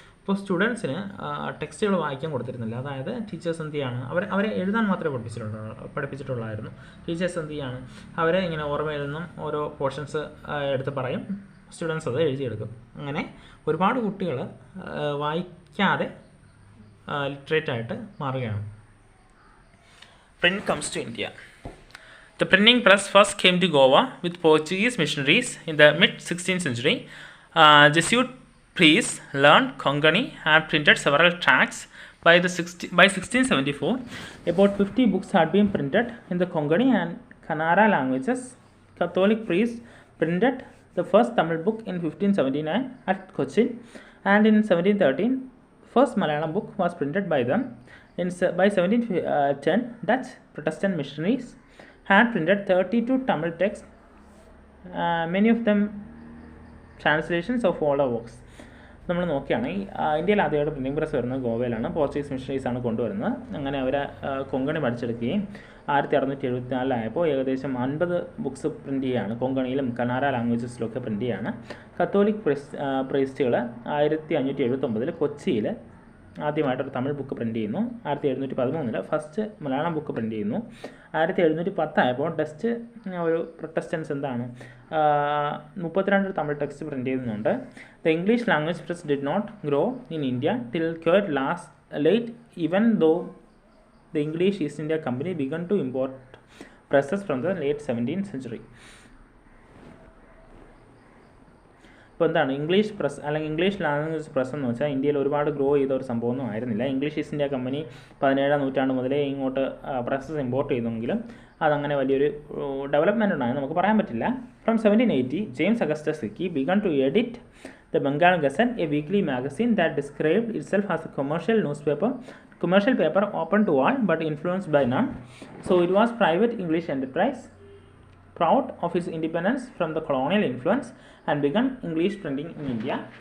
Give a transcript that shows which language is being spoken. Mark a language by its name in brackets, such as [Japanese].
[Malayalam] അപ്പോൾ സ്റ്റുഡൻസിന് ടെക്സ്റ്റുകൾ വായിക്കാൻ കൊടുത്തിരുന്നില്ല. അതായത് ടീച്ചേഴ്സ് എന്ത് ചെയ്യാണ്, അവരെ എഴുതാൻ മാത്രമേ പഠിപ്പിച്ചിട്ടുള്ളായിരുന്നു. ടീച്ചേഴ്സ് എന്ത് ചെയ്യാണ്, അവരെ ഇങ്ങനെ ഓർമ്മയിൽ നിന്നും ഓരോ പോർഷൻസ് എടുത്ത് പറയും, സ്റ്റുഡൻസ് അത് എഴുതിയെടുക്കും. അങ്ങനെ ഒരുപാട് കുട്ടികൾ വായിക്കാതെ ലിറ്ററേറ്റ് ആയിട്ട് മാറുകയാണ്. [English] Print comes to India. The printing press first came to Goa with Portuguese missionaries in the mid-16th century. Jesuit priests learned Konkani and printed several tracts. By 1674, about 50 books had been printed in the Konkani and Kannada languages. Catholic priests printed the first Tamil book in 1579 at Cochin, and in 1713, first Malayalam book was printed by them. By 1710, Dutch Protestant missionaries had printed 32 Tamil texts, many of them translations of older works. [Malayalam] നമ്മൾ നോക്കുകയാണെങ്കിൽ ഇന്ത്യയിൽ ആദ്യമായിട്ട് printing press വരുന്നത് ഗോവയിലാണ്. Portuguese മിഷണറീസാണ് കൊണ്ടുവരുന്നത്. അങ്ങനെ അവർ കൊങ്കണി പഠിച്ചെടുക്കുകയും 1674 ഏകദേശം 50 books print ചെയ്യുകയാണ്. കൊങ്കണിയിലും കന്നാഡ ലാംഗ്വേജസിലൊക്കെ പ്രിൻറ്റ് ചെയ്യുകയാണ്. കത്തോലിക് പ്രീസ്റ്റുകൾ 1579 കൊച്ചിയിൽ ആദ്യമായിട്ടൊരു തമിഴ് ബുക്ക് പ്രിൻറ്റ് ചെയ്യുന്നു. 1713 ഫസ്റ്റ് മലയാളം ബുക്ക് പ്രിൻറ്റ് ചെയ്യുന്നു. 1710 ആയപ്പോൾ ഡസ്റ്റ് ഒരു പ്രൊട്ടസ്റ്റൻസ് എന്താണ് 32 തമിഴ് ടെക്സ്റ്റ് പ്രിൻറ്റ് ചെയ്യുന്നുണ്ട്. [English] The English language press did not grow in India till quite late, even though the English East India Company began to import presses from the late 17th century. [Malayalam] ഇപ്പോൾ എന്താണ് English press അല്ലെങ്കിൽ English language press എന്ന് വെച്ചാൽ ഇന്ത്യയിൽ ഒരുപാട് grow ചെയ്ത ഒരു സംഭവമൊന്നും ആയിരുന്നില്ല. ഇംഗ്ലീഷ് ഈസ്റ്റ് ഇന്ത്യ കമ്പനി 17-ാം നൂറ്റാണ്ട് മുതലേ ഇങ്ങോട്ട് പ്രസ്സസ് ഇമ്പോർട്ട് ചെയ്തെങ്കിലും അതങ്ങനെ വലിയൊരു ഡെവലപ്മെൻറ്റ് ഉണ്ടായെന്ന് നമുക്ക് പറയാൻ പറ്റില്ല. [English] From 1780, James Augustus Hickey began to edit the Bengal Gazette, a weekly magazine that described itself as a commercial paper open to all but influenced by none. So it was private English enterprise, proud of its independence from the colonial influence, and began English printing in India.